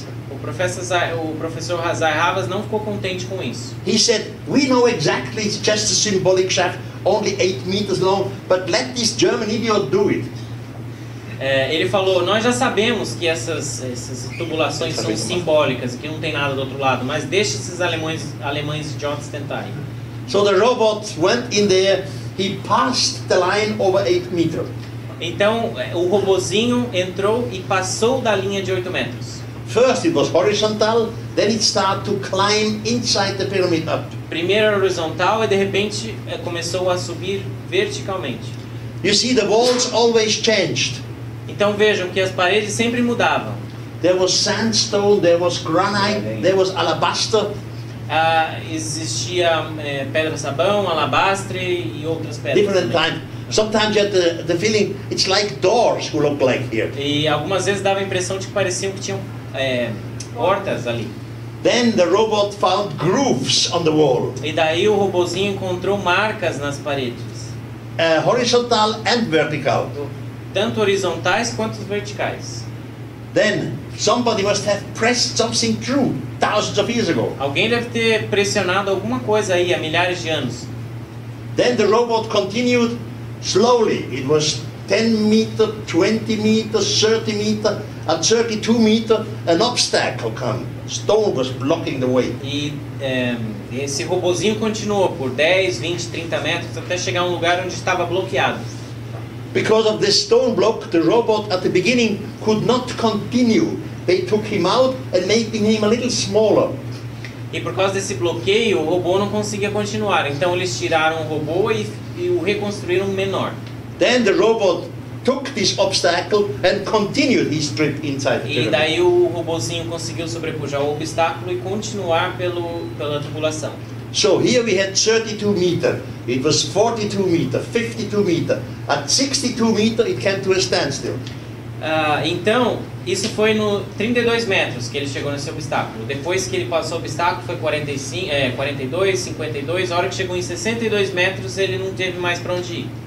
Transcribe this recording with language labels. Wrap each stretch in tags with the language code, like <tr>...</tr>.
<pt>O professor Zayhavas não ficou contente com isso.</pt> <en>He said, "We know exactly it's just a symbolic shaft, only 8 meters long, but let this German idiot do it."</en> <pt>Ele falou, nós já sabemos que essas tubulações são simbólicas, que não tem nada do outro lado, mas deixe esses alemães idiotas tentarem.</pt> <en>So the robot went in there, he passed the line over 8 meters.</en> <pt>Então o robozinho entrou e passou da linha de 8 metros.</pt> <en>First it was horizontal, then it started to climb inside the pyramid up.</en> <pt>Primeiro era horizontal e de repente começou a subir verticalmente.</pt> <en>You see, the walls always changed.</en> <pt>Então vejam que as paredes sempre mudavam.</pt> <en>There was sandstone, there was granite, there was alabaster.</en> <pt>Existia pedra-sabão, alabastre e outras pedras.</pt> <en>Different time. Sometimes you had the feeling it's like doors who look like here.</en> <pt>E algumas vezes dava a impressão de que pareciam que tinham portas ali.</pt> <en>Then the robot found grooves on the wall.</en> <pt>E daí o robozinho encontrou marcas nas paredes.</pt> <en>Horizontal and vertical.</en> <pt>Tanto horizontais quanto verticais.</pt> <en>Then somebody must have pressed something through thousands of years ago.</en> <pt>Alguém deve ter pressionado alguma coisa aí há milhares de anos.</pt> <en>Then the robot continued slowly. It was 10 meter, 20 meters, 30 meter, at 32 meter, an obstacle come. Stone was blocking the way.</en> <pt>E esse robozinho continuou por 10, 20, 30 metros até chegar a um lugar onde estava bloqueado.</pt> <en>Because of this stone block, the robot at the beginning could not continue. They took him out and making him a little smaller.</en> <pt>E por causa desse bloqueio, o robô não conseguia continuar. Então eles tiraram o robô e o reconstruíram menor.</pt> <en>Then the robot took this obstacle and continued his trip inside the</en> <pt>E</pt> <en>pyramid.</en> <pt>daí o robozinho conseguiu sobrepujar o obstáculo e continuar pela tubulação.</pt> <en>So here we had 32 meter. It was 42 meter, 52 meter. At 62 meter, it came to a standstill.</en> <pt>Então, isso foi no 32 metros que ele chegou nesse obstáculo. Depois que ele passou o obstáculo foi 42, 52. A hora que chegou em 62 metros, ele não teve mais para onde ir.</pt>